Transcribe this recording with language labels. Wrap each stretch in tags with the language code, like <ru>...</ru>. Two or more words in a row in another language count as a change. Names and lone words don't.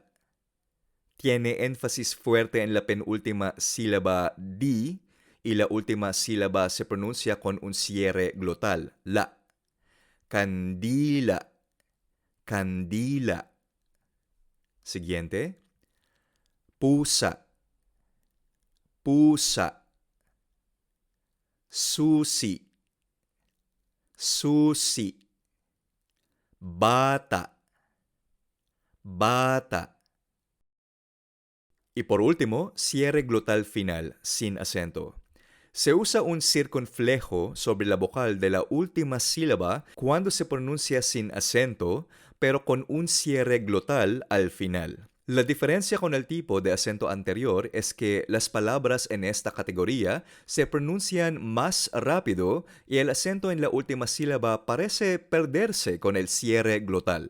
<es>Tiene énfasis fuerte en la penúltima sílaba di y la última sílaba se pronuncia con un cierre glotal, la.</es> <tl>Candila, candila.</tl> <es>Siguiente.</es> <tl>Pusa, pusa. Susi, susi. Bata, bata.</tl> <es>Y por último, cierre glotal final, sin acento. Se usa un circunflejo sobre la vocal de la última sílaba cuando se pronuncia sin acento, pero con un cierre glotal al final. La diferencia con el tipo de acento anterior es que las palabras en esta categoría se pronuncian más rápido y el acento en la última sílaba parece perderse con el cierre glotal.</es>